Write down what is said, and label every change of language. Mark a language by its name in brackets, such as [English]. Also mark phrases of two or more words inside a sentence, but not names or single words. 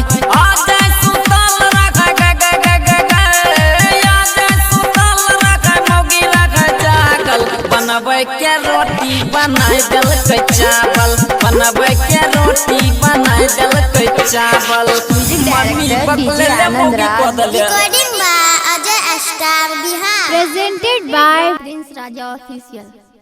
[Bhojpuri] आजे सुतल रख ग ग ग ग ग आजे सुतल रख मौगी रख जागल। बनावे के रोटी बनाए दल के चावल बनावे के रोटी बनाए दल के चावल। मम्मी बकले ले मौगी बदले। [English] Recording by Ajay Star Bihar। Presented by Prince Raja Official।